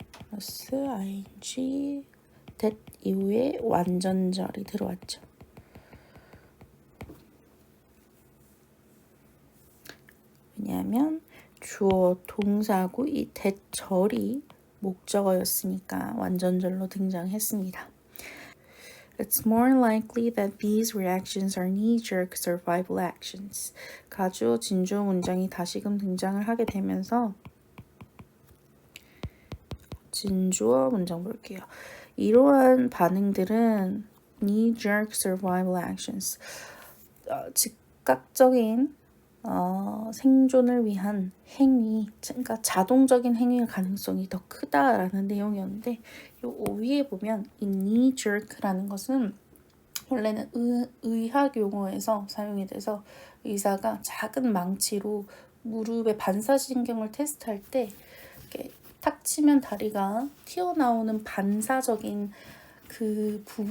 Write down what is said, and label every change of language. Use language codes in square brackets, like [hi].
[ko] 플러스 ing that 이후에 완전절이 들어왔죠. 왜냐하면 주어 동사고 이 that절이 목적어였으니까 완전절로 등장했습니다. [en] It's more likely that these reactions are knee-jerk survival actions. [ko] 가주어 진주어 문장이 다시금 등장을 하게 되면서 진주어 문장 볼게요. 이러한 반응들은 [en] knee-jerk survival actions. [ko] 즉각적인 생존을 위한 행위, 그러니까 자동적인 행위의 가능성이 더 크다라는 내용이었는데 요 위에 보면 이 knee jerk라는 것은 원래는 의학 용어에서 사용이 돼서 의사가 작은 망치로 무릎의 반사신경을 테스트할 때 이렇게 탁 치면 다리가 튀어나오는 반사적인 그